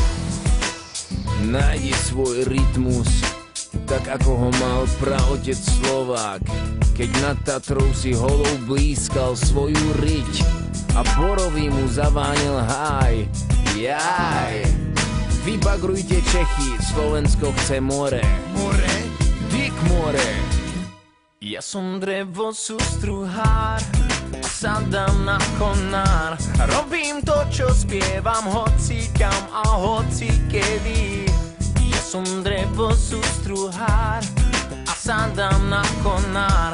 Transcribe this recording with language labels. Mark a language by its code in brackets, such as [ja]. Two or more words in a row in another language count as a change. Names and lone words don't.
[sk] Nájdi svoj rytmus, tak ako ho mal praotec Slovák, keď nad Tatrou si holou blízkal svoju riť a borový mu zavánil háj. Jaj. Vybagrujte Čechy, Slovensko chce more. More? Dick more. Ja som drevo sústruhár, sadám na konár. Robím to, čo spievam, hoci kam a hoci kedy. Ja som drevo sústruhár a sadám na konár.